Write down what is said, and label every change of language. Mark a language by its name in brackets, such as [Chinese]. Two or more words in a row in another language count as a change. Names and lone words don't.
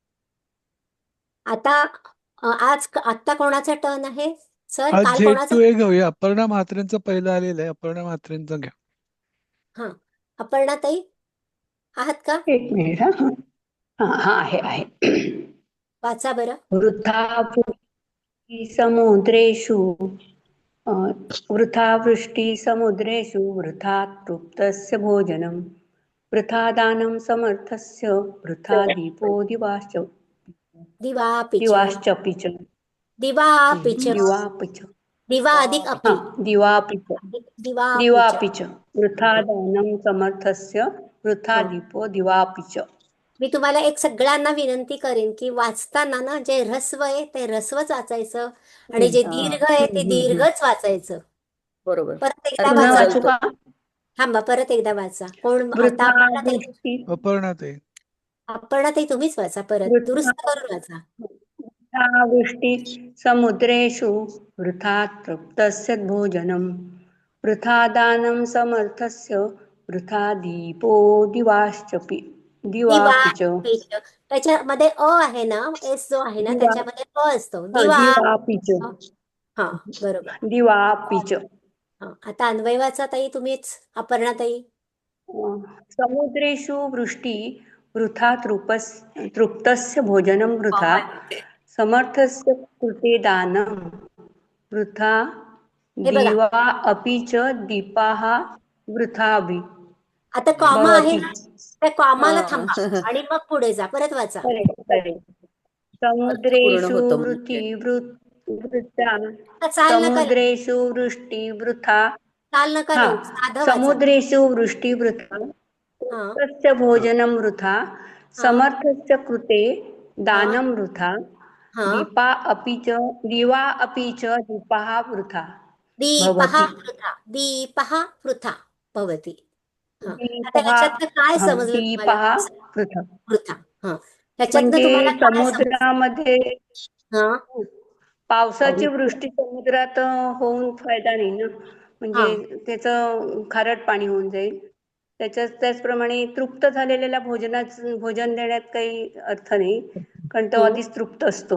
[Marathi] आता कोणाचा टर्न आहे सर? आज काल झेड कोणाचा? टू ए घेऊया. अपर्णा म्हात्रेंचं पहिलं आलेलं आहे. अपर्णा म्हात्रेंचं घ्या. हा, अपर्णाताई आहात का? एक मिनिट. हा आहे. वाचा बरं. [Sanskrit] वृथा समुद्रेषु वृथा वृष्टि समुद्रेषु वृथा तृप्तस्य भोजनं वृथा दानं समर्थस्य वृथा दीपो दिवापिच. दिवाश्चपि च. दिवापिच. दिवापि च. दिवा अधिक अपि. दिवापि च. दिवापिच. दिवापि च. वृथा दानं समर्थस्य वृथा दीपो दिवापि च. [Marathi] मी तुम्हाला एक सगळ्यांना विनंती करेन की वाचताना ना जे ह्रस्व आहे ते ह्रस्वच वाचायचं आणि जे दीर्घ आहे ते दीर्घच वाचायचं. बरोबर. परत एकदा अर्थ पुन्हा वाचा. वाचू बदलतो. का? थांबा, परत एकदा वाचा. कोण आता? [Sanskrit] वृथा [Marathi] अपर्णाताई. [Sanskrit] वृष्टि [Marathi] अपर्णाताई. अपर्णाताई तुम्हीच वाचा, परत [Sanskrit] वृथा [Marathi] दुरुस्त करून वाचा. [Sanskrit] वृथा वृष्टि समुद्रेषु वृथा तृप्तस्य भोजनं वृथा दानं समर्थस्य वृथा दीपो दिवाश्चपि दिवापि च. दिवापिच. [Marathi] त्याच्यामध्ये अ आहे ना, एस जो आहे ना [Sanskrit] दिवा [Marathi] त्याच्यामध्ये अ असतो. दिवा. [Sanskrit] दिवापि च. [Marathi] हा, बरोबर. [Sanskrit] दिवापि च. [Marathi] हा, आता अन्वय वाचा ताई तुम्हीच, अपर्णाताई. [Sanskrit] समुद्रेषु वृष्टि वृथा तृप्तस्य भोजनं वृथा समर्थस्य कृते दानं वृथा [Marathi] हे बघा, [Sanskrit] दिवा अपि च दीपाः वृथापि [Marathi] आता कॉमा आहे [Sanskrit] भवति. [Marathi] ना, त्या कॉमाला थांबा आणि मग पुढे जा, परत वाचा. करेक्ट. अर्थ पूर्ण [Sanskrit] समुद्रेषु [Marathi] होतो [Sanskrit] वृत्ति [Marathi] म्हणजे. [Sanskrit] वृथा [Marathi] चाल नका लावू. [Sanskrit] समुद्रेषु वृष्टि वृथा [Marathi] चाल नका हा लावू, साधं वाचा. [Sanskrit] समुद्रेषु वृष्टि वृथा [Marathi] हा, [Sanskrit] तस्य भोजनं वृथा [Marathi] हा, [Sanskrit] समर्थस्य कृते [Marathi] हा, [Sanskrit] दानं वृथा [Marathi] हा. [Sanskrit] दिवा अपि च दीपाः वृथा दीपः भवति. दीपः वृथा भवति. [Marathi] हा, आता [Sanskrit] दीपः [Marathi] ह्याच्यातनं काय समजलं तुम्हाला? [Sanskrit] दीपः वृथा वृथा. [Marathi] हा, ह्याच्यातनं म्हणजे तुम्हाला काय समजलं? समुद्रामध्ये हा, पावसाची वृष्टी समुद्रात होऊन फायदा नाही ना. हा. म्हणजे त्याचं खारट पाणी होऊन जाईल. त्याचप्रमाणे तृप्त झालेल्या भोजन देण्यात काही अर्थ नाही, कारण तो आधीच तृप्त असतो.